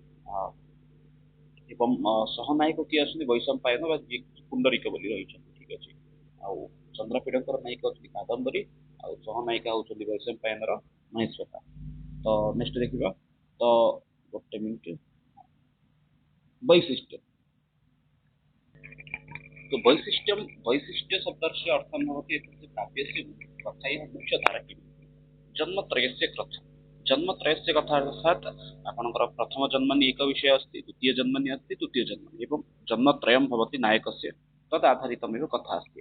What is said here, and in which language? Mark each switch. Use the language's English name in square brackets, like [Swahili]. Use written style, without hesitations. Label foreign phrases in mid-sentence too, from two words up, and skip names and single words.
[Odia] ଏବଂ ସହନାୟକ କିଏ ଅଛନ୍ତି, ବୈଶମ୍ପାୟନ ବା ଯିଏ ପୁଣ୍ଡରିକ ବୋଲି ରହିଛନ୍ତି। ଠିକ ଅଛି, ଆଉ ଚନ୍ଦ୍ରପୀଡ଼ଙ୍କର ନାୟିକା ଅଛନ୍ତି କାଦମ୍ବରୀ, ଆଉ ସହନାୟିକା ହଉଛନ୍ତି ବୈଶମ୍ପାୟନର ମହେଶ୍ୱତା। ତ ନେକ୍ସଟ ଦେଖିବା, ତ ଗୋଟେ ମିନିଟ, ବୈଶିଷ୍ଟ୍ୟ। [Sanskrit] तो वैशिष्ट्य शब्दस्य अर्थं भवति एतस्य काव्यस्य कथायाः मुख्यधारा किं जन्मत्रयस्य कथा। जन्मत्रयस्य कथा अर्थात् आपणकर प्रथम जन्मनि एक विषय अस्ति, द्वितीय जन्मनि अस्ति, तृतीय जन्मनि एवं जन्मत्रयं भवति नायकस्य, तद् आधारितमेव कथा अस्ति।